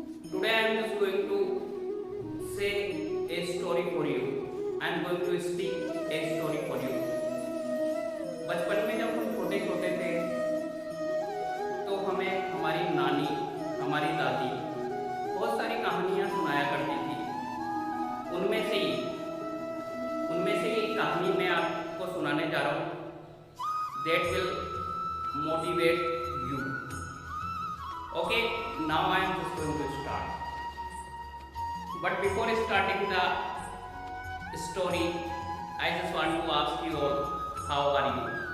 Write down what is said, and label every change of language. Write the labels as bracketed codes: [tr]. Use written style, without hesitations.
[en] Today I am just going to say a story for you. I am going to speak a story for you. [hi] बचपन में जब हम छोटे छोटे थे तो हमें हमारी नानी, हमारी दादी बहुत सारी कहानियाँ सुनाया करती थी। उनमें से एक कहानी मैं आपको सुनाने जा रहा हूँ। [en] That will motivate you. Okay, now I am just going to start. But before starting the story, I just want to ask you all, how are you?